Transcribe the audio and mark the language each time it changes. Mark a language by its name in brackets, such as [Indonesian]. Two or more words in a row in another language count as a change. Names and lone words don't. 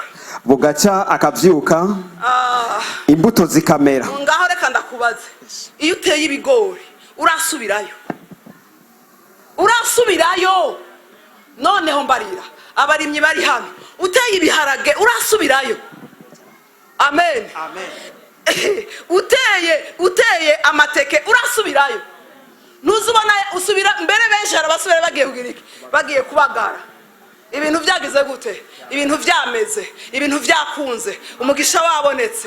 [Rundi] Bugaca akavyuka. Imbuto zikamera. Ngaho reka ndakubaze. Iyo uteye ibigori urasubirayo. Urasubirayo. Noneho mbarira. Abarimyi bari hano. Uteye ibiharage urasubirayo. Amen. Amen. Uteye amateke urasubirayo. Nuzubona usubira mbere benshi arabasubira bagiye kugira iki? Bagiye kubagara. Ibintu byagize gute? Ibintu byameze, ibintu byakunze, umugisha wabonetse.